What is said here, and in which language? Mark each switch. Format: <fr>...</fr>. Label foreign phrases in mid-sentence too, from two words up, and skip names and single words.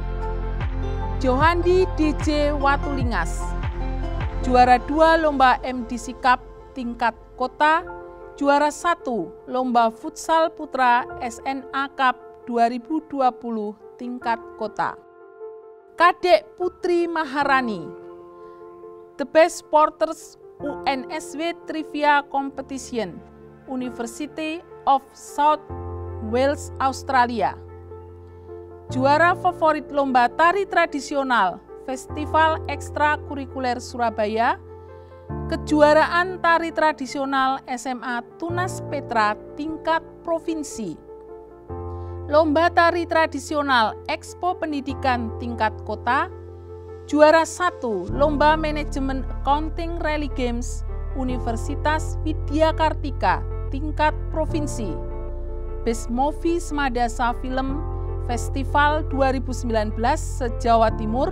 <id>Johandi DJ Watulingas, juara 2 Lomba MDC Cup tingkat kota. Juara 1 Lomba Futsal Putra SNA Cup 2020 tingkat kota. Kadek Putri Maharani,</id> <en>The Best Sporters UNSW Trivia Competition University of South Wales, Australia.</en> <id>Juara favorit Lomba Tari Tradisional Festival Ekstrakurikuler Surabaya. Kejuaraan Tari Tradisional SMA Tunas Petra tingkat provinsi. Lomba Tari Tradisional Expo Pendidikan tingkat kota. Juara 1 Lomba Manajemen Accounting Rally Games Universitas Widya Kartika tingkat provinsi.</id> <en>Best Movie</en> <id>Semadasa Film Festival 2019 se-Jawa Timur.</id>